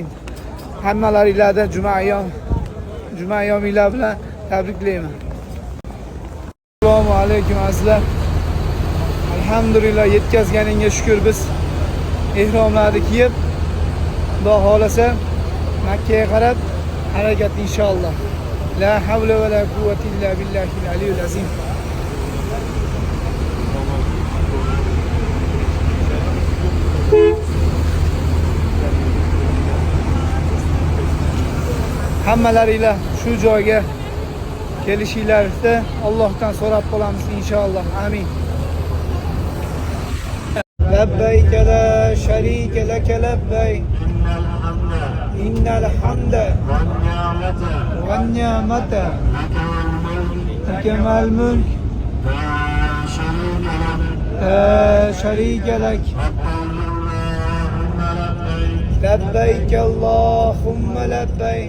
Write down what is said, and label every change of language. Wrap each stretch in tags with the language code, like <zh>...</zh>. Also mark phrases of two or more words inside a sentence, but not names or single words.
<uz>Hammalaringizga juma ayyominglar bilan tabriklayman.</uz> <ar>السلام عليكم</ar> <uz>azizlar. Alhamdulillah yetkazganingga shukr biz ehromlarni kiyib Xudo xolasa Makkaga qarab harakat inshaalloh.</uz> <ar>لا حول ولا قوة إلا بالله العلي العظيم.</ar> <uz>Hammalaringlar shu joyga kelishinglarni Allohdan so'rab qolamiz inshaalloh. Amin.</uz> <ar>لبيك لا شريك لك لبيك إن الحمد والنعمة لك والملك لا شريك لك لبيك اللهم لبيك</ar>